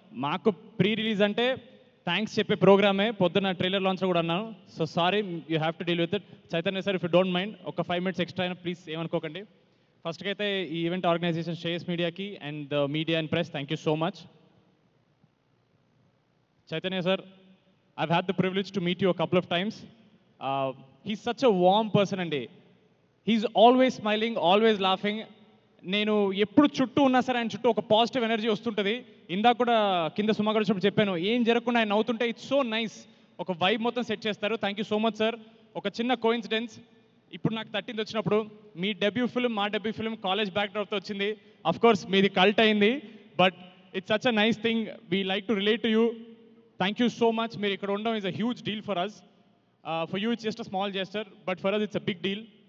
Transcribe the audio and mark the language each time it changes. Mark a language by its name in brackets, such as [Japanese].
[Telugu] మాకు pre release అంటే thanks చెప్పే ప్రోగ్రామే. పొద్దున్న ట్రైలర్ లాంచ్ కూడా అన్నాను. [English] So sorry, you have to deal with it. Chaitanya sir, if you don't mind ఒక 5 minutes extra అయినా please ఏమనుకోకండి. [Telugu] ఫస్ట్కి అయితే ఈ ఈవెంట్ ఆర్గనైజేషన్ శ్రేయస్ మీడియాకి and the media and press thank you so much. [English] Chaitanya sir, I've had the privilege to meet you a couple of times. He's such a warm person and he's always smiling, always laughing. [Telugu] నేను ఎప్పుడు చుట్టూ ఉన్నా సరే ఆయన చుట్టూ ఒక positive energy వస్తుంటుంది. ఇందాక కూడా కింద సుమా గారు చెప్పాను, ఏం జరగకుండా ఆయన నవ్వుతుంటే ఇట్స్ సో నైస్. ఒక వైబ్ మొత్తం సెట్ చేస్తారు. Thank you so much sir. ఒక చిన్న కోఇన్సిడెన్స్, ఇప్పుడు నాకు 13th వచ్చినప్పుడు మీ డెబ్యూ ఫిల్మ్, మా డెబ్యూ ఫిల్మ్ కాలేజ్ బ్యాక్డ్రాప్తో వచ్చింది. [English] Of course మీది cult అయింది, but it's such a nice thing. We like to relate to you. Thank you so much. మీరు ఇక్కడ ఉండడం is a huge deal for us. For you it's just a small gesture, but for us it's a big deal.